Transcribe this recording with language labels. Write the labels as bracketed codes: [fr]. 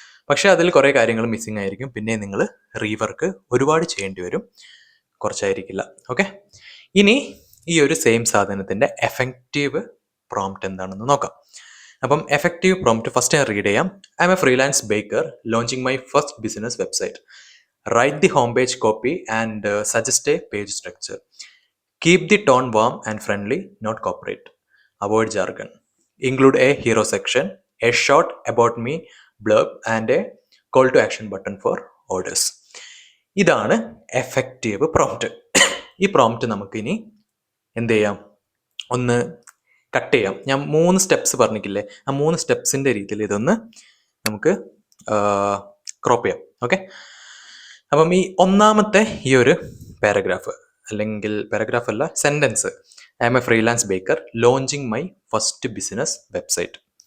[ml] പക്ഷേ അതിൽ കുറേ കാര്യങ്ങൾ മിസ്സിങ് ആയിരിക്കും. പിന്നെ നിങ്ങൾ റീവർക്ക് ഒരുപാട് ചെയ്യേണ്ടി വരും, കുറച്ചായിരിക്കില്ല. ഓക്കെ, ഇനി ഈ ഒരു സെയിം സാധനത്തിൻ്റെ എഫക്റ്റീവ് പ്രോംപ്റ്റ് എന്താണെന്ന് നോക്കാം. അപ്പം എഫക്റ്റീവ് പ്രോംപ്റ്റ് ഫസ്റ്റ് ഞാൻ റീഡ് ചെയ്യാം. [en] I'm a freelance baker launching my first business website. Write the homepage copy and suggest a page structure. Keep the tone warm and friendly, not corporate. Avoid jargon. Include a hero section, a short about me blurb and a call to action button for orders. [ml] ഇതാണ് effective prompt. ഈ prompt നമുക്കിനി എന്ത് ചെയ്യാം, ഒന്ന് cut ചെയ്യാം. ഞാൻ 3 steps പറഞ്ഞിട്ടില്ലേ, ആ 3 സ്റ്റെപ്സിൻ്റെ രീതിയിൽ ഇതൊന്ന് നമുക്ക് ക്രോപ്പ് ചെയ്യാം. ഓക്കെ, അപ്പം ഈ ഒന്നാമത്തെ ഈ ഒരു പാരഗ്രാഫ്, അല്ലെങ്കിൽ പാരഗ്രാഫ് അല്ല, sentence, [en] I'm a freelance baker launching my first business website.